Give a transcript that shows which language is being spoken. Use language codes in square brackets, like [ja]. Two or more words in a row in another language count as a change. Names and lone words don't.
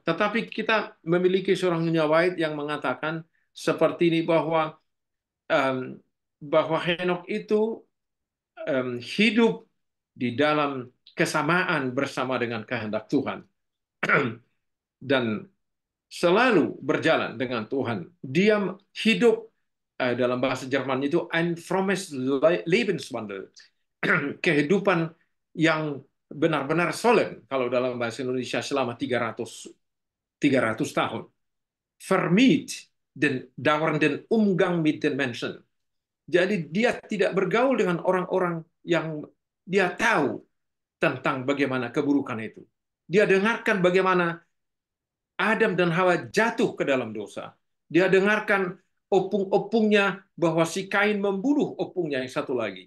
[id] Tetapi kita memiliki seorang Nyonya White yang mengatakan seperti ini bahwa Henokh itu hidup di dalam kesamaan bersama dengan kehendak Tuhan dan selalu berjalan dengan Tuhan. Dia hidup dalam bahasa Jerman itu [de] ein frommes Lebenswandel, [id] kehidupan yang benar-benar solemn kalau dalam bahasa Indonesia selama 300 tahun. [de] Vermied den dauernden Umgang mit den Menschen. [id] Jadi dia tidak bergaul dengan orang-orang yang dia tahu tentang bagaimana keburukan itu. Dia dengarkan bagaimana Adam dan Hawa jatuh ke dalam dosa. Dia dengarkan opung-opungnya bahwa si Kain membunuh opungnya yang satu lagi.